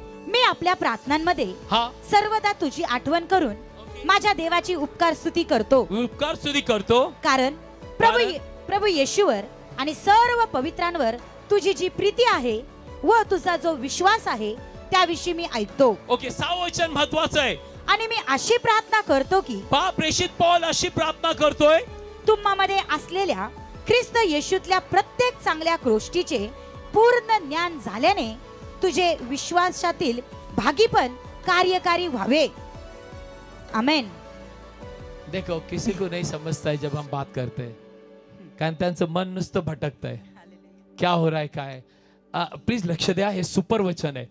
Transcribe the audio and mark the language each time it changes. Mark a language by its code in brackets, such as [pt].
[mr] मी आपल्या प्रार्थनांमध्ये सर्वदा तुझी आठवण करून माझ्या देवाची उपकार स्तुती करतो, कारण प्रभू येशूवर आणि सर्व पवित्रांवर तुझी जी प्रीती आहे व तुझा जो विश्वास आहे त्याविषयी मी ऐकतो. ओके, 6 वचन महत्वाचं आहे. आणि मी अशी प्रार्थना करतो की प्रेषित पौल अशी प्रार्थना करतोय, तुम्हामध्ये असलेल्या ख्रिस्त येशूतल्या प्रत्येक चांगल्या गोष्टीचे पूर्ण ज्ञान झाल्याने तुझे विश्वासातील भागीपण कार्यकारी व्हावे. आमेन. [hi] देखो, किसी को नहीं समझता है जब हम बात करते हैं, [mr] कारण त्यांचं मन नुसतं भटकतंय. [hi] क्या हो रहा है काय? [mr] प्लीज लक्ष द्या, हे सुपर वचन आहे.